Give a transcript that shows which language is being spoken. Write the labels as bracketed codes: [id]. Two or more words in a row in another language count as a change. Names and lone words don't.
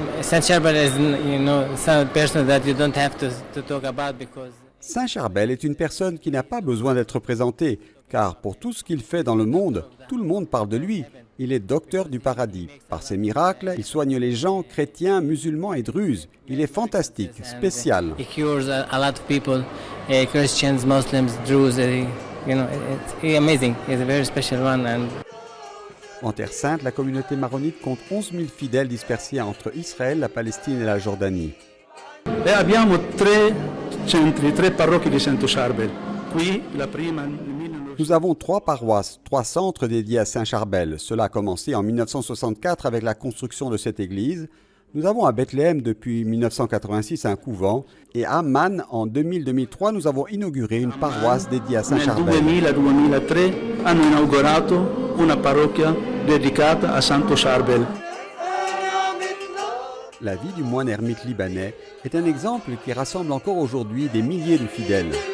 [fr] Saint Charbel est une personne qui n'a pas besoin d'être présentée, car pour tout ce qu'il fait dans le monde parle de lui. Il est docteur du paradis. Par ses miracles, il soigne les gens, chrétiens, musulmans et druzes. Il est fantastique, spécial. [en] Christians, Muslims, Druze, it's amazing. He's a very special one. [fr] En Terre Sainte, la communauté maronite compte 11 000 fidèles dispersés entre Israël, la Palestine et la Jordanie. Nous avons 3 paroisses, 3 centres dédiés à Saint Charbel. Cela a commencé en 1964 avec la construction de cette église. Nous avons à Bethléem depuis 1986 un couvent et à Amman en 2000-2003 nous avons inauguré une paroisse dédiée à Saint Charbel. [it] Nel 2000-2003 hanno inaugurato una parrocchia dedicata a Santo Charbel. [fr] La vie du moine ermite libanais est un exemple qui rassemble encore aujourd'hui des milliers de fidèles.